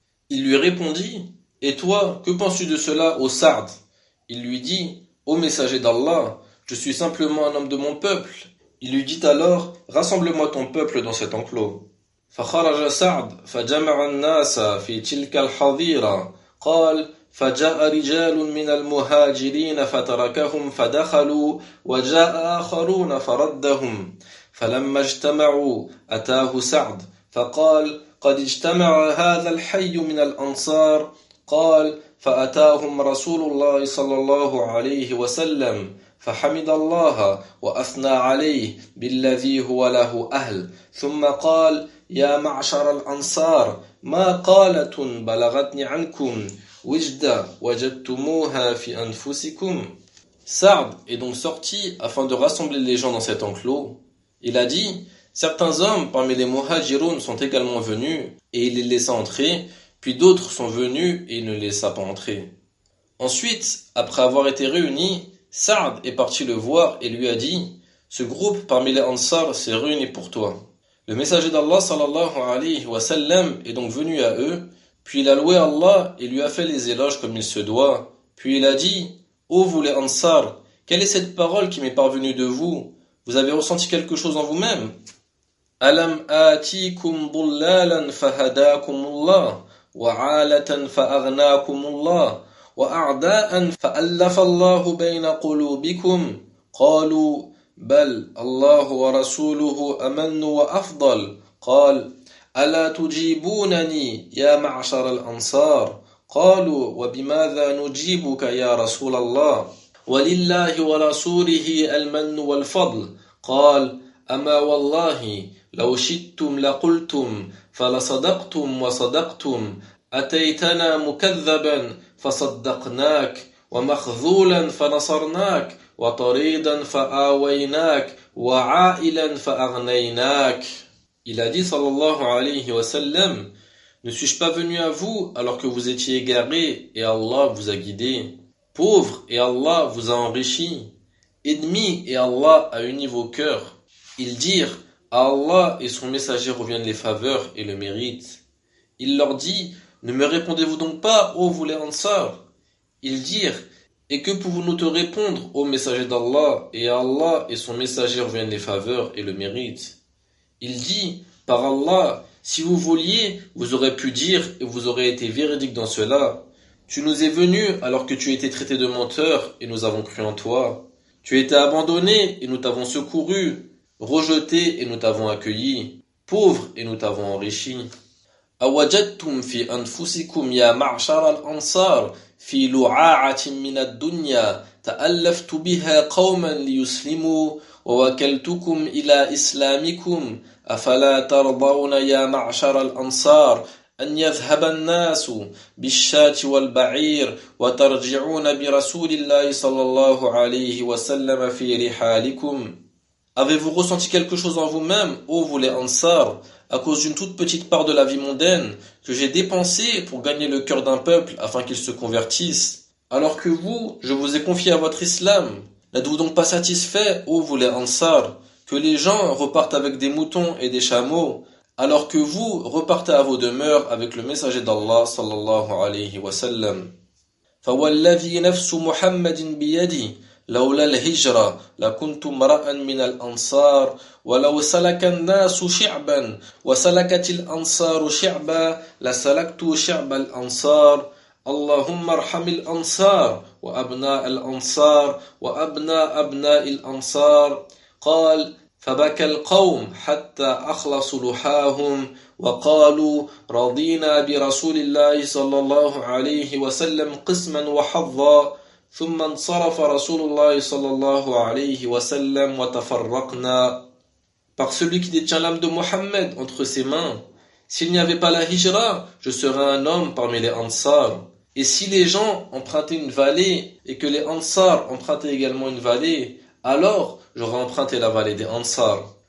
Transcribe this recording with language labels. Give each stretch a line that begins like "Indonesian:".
French: Il lui répondit: et toi, que penses-tu de cela, ô Sa'd? Il lui dit: ô messager d'Allah, je suis simplement un homme de mon peuple. Il lui dit alors: rassemble-moi ton peuple dans cet enclos.
Arabic: فخرج سعد فجمع الناس في تلك الحظيرة قال فجاء رجال من المهاجرين فتركهم فدخلوا وجاء آخرون فردهم فلما اجتمعوا أتاه سعد فقال قد اجتمع هذا الحي من الأنصار. قال فأتاهم رسول الله صلى الله عليه وسلم فحمد الله وأثنى عليه بالذي هو له أهل ثم قال يا معشر الأنصار ما قالة بلغتني عنكم وجد وجدتموها في أنفسكم.
French: سعد est donc sorti afin de rassembler les gens dans cet enclos. Il a dit: certains hommes parmi les muhajirun sont également venus et il les laissa entrer. Puis d'autres sont venus et il ne laissa pas entrer. Ensuite, après avoir été réunis, Sa'd est parti le voir et lui a dit: ce groupe parmi les Ansar s'est réuni pour toi. Le messager d'Allah sallallahu alayhi wa sallam est donc venu à eux, puis il a loué Allah et lui a fait les éloges comme il se doit. Puis il a dit: ô vous les Ansar, quelle est cette parole qui m'est parvenue de vous? Vous avez ressenti quelque chose en vous-même?
Arabic: Alam atikum bullalan fahadakum Allah. وعالة فأغناكم الله وأعداء فألف الله بين قلوبكم قالوا بل الله ورسوله أمن وأفضل. قال: ألا تجيبونني يا معشر الأنصار؟ قالوا: وبماذا نجيبك يا رسول الله؟ ولله ورسوله المن والفضل. قال: أما والله لو شئتم لقلتم فلصدقتم وصدقتم، أتيتنا مكذبا فصدقناك، ومخذولا فنصرناك، وطريدا فآويناك، وعائلا فأغنيناك.
French: Il a dit sallallahu alayhi wa sallam: Ne suis-je pas venu à vous alors que vous étiez égaré et Allah vous a guidé? Pauvre et Allah vous a enrichi. Ennemi et Allah a uni vos cœurs. Ils dirent: À Allah et son messager reviennent les faveurs et le mérite. Il leur dit: Ne me répondez-vous donc pas, ô vous les Ansar? Ils dirent: Et que pouvons-nous te répondre, ô messager d'Allah? Et à Allah et son messager reviennent les faveurs et le mérite. Il dit: Par Allah, si vous vouliez, vous aurez pu dire et vous aurez été véridique dans cela. Tu nous es venu alors que tu étais traité de menteur et nous avons cru en toi. Tu étais abandonné et nous t'avons secouru, rejeté et nous t'avons accueilli, pauvre et nous t'avons enrichi.
Arabic: أوجدتم في أنفسكم يا معشر الأنصار في لعاعة من الدنيا تألفت بها قوما ليسلموا ووكلتكم إلى إسلامكم أفلا ترضون يا معشر الأنصار أن يذهب الناس بالشاة والبعير وترجعون برسول الله صلى الله عليه وسلم في رحالكم.
French: Avez-vous ressenti quelque chose en vous-même, ô vous les Ansar, à cause d'une toute petite part de la vie mondaine que j'ai dépensée pour gagner le cœur d'un peuple afin qu'il se convertisse? Alors que vous, je vous ai confié à votre islam. N'êtes-vous donc pas satisfait, ô vous les Ansar, que les gens repartent avec des moutons et des chameaux, alors que vous repartez à vos demeures avec le messager d'Allah sallallahu alayhi wa sallam?
Arabic: فَوَالَّذِي نَفْسُ مُحَمَّدٍ بِيَدِي لولا الهجرة لكنت امرأ من الأنصار ولو سلك الناس شعبا وسلكت الأنصار شعبا لسلكت شعب الأنصار اللهم ارحم الأنصار وأبناء الأنصار وأبناء أبناء الأنصار قال فبكى القوم حتى أخلصوا لحاهم وقالوا رضينا برسول الله صلى الله عليه وسلم قسما وحظا ثم انصرف رسول الله صلى الله عليه وسلم وتفرقنا.
French: Par celui qui détient l'âme de Mohammed entre ses mains, s'il n'y avait pas la hijra, je serais un homme parmi les Ansar. Et si les gens empruntaient une vallée et que les Ansar empruntaient également une vallée, alors j'aurais emprunté la vallée des Ansar.